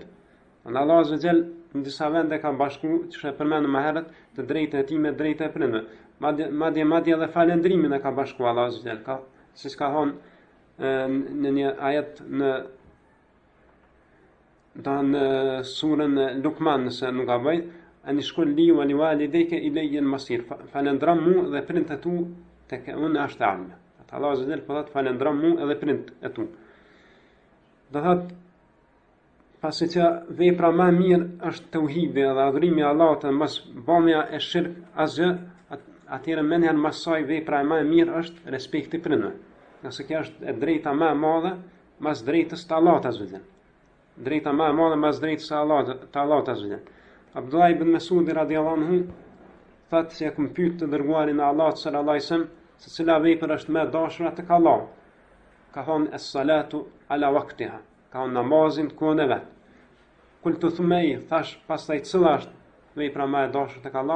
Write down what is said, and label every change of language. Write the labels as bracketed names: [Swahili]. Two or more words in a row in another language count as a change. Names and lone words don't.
[Albanian] Allah [Arabic] عز وجل [Albanian] në disa vende ka bashkuar, që e përmendëm më herët, të drejtën e tij me drejtën e prindëve. Madje edhe falëndrimin e ka bashkuar Allah [Arabic] عز وجل, [Albanian] siç ka thonë në një ajet në surën Luqman, nëse nuk gaboj: [Arabic] "أن اشكر لي ولوالديك إلي المصير." [Albanian] Falëndram mu dhe prindët e tu tek unë është ardhmja. Allah [Arabic] عز وجل [Albanian] po thotë falëndram mu edhe prindët e tu. Do thotë pasi që vepra më e mirë është tauhidi dhe adhurimi i Allahut dhe mos bëmja e shirk asgjë, atëherë menjan më saj vepra më e mirë është respekti i prindëve. Nëse kjo është e drejta më e madhe mas drejtës të Allahut [Arabic] عز وجل. [Albanian] Drejta më e madhe mas drejtës të Allahut [Arabic] عز وجل. [Albanian] Abdullah ibn Mas'ud [Arabic] رضي الله عنه [Albanian] thotë se kam pyet të dërguarin e Allahut [Arabic] صلى الله عليه وسلم [Albanian] se cila vepër është më e dashura tek Allah. Ka thonë [Arabic] الصلاة على وقتها, [Albanian] ka thonë namazin kohën e vet. [Arabic] قلت ثم أي, [Albanian] thash pastaj cila është vepra më e dashur tek Allah?